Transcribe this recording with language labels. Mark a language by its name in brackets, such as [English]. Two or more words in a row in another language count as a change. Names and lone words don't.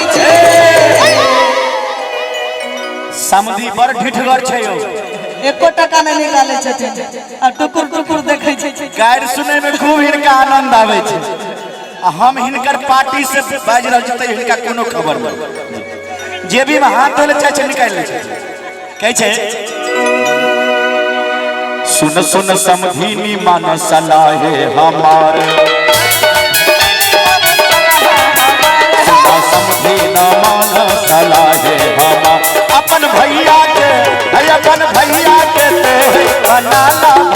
[Maithili] समधी बड़ ढिठगर छे यो एको टका नहीं निकाले छथिन आ टुकुर टुकुर देखे छै। गाड़ी सुने में खूब हिनका आनंद आवे छै। हम हिनकर पार्टी से बाज रहल छी त हिनका कोनो खबर नहीं। जेबी में हाथ धोले चाहे छै निकाल ले छै। कहे छै सुन सुन समधीनी मान सलाहे हमार, समझी न मान सलाहे हमार। अपन भैया के ते बना ला